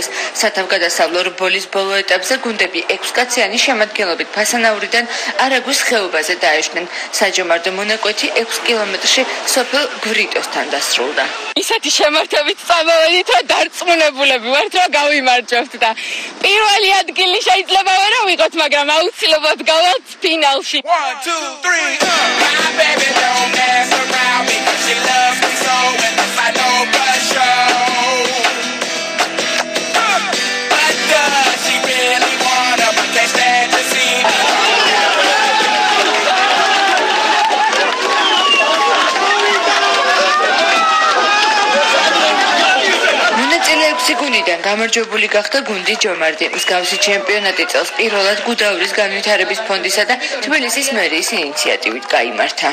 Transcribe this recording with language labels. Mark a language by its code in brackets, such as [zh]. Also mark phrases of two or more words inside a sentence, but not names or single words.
[ka] სათავგადასავლო რბოლის ბოლო ეტაპზე გუნდები 6 კაციანი შემადგენლობით ფასანაურიდან არაგვის ხეობაზე დაეშვნენ. საჯომარდო მონაკვეთი 6 კილომეტრში სოფელ გვრიტოსთან დასრულდა. ისეთი შემართებით წამოვედით, რომ დარწმუნებულები ვართ, რომ გავიმარჯვებთ და პირველი ადგილი შეიძლება ვერ ავიღოთ, მაგრამ აუცილებლად გავალთ ფინალში. [en] 1 2 3 My baby don't mess around because she loves me so and I know for sure. But does she really wanna? But can't stand to see her. [ka] გუნდიდან გამარჯვებული გახდა გუნდი ჯომარდი. მსგავსი ჩემპიონატი წელს პირველად გუდაურის განვითარების ფონდისა და თბილისის მერიის ინიციატივით გაიმართა.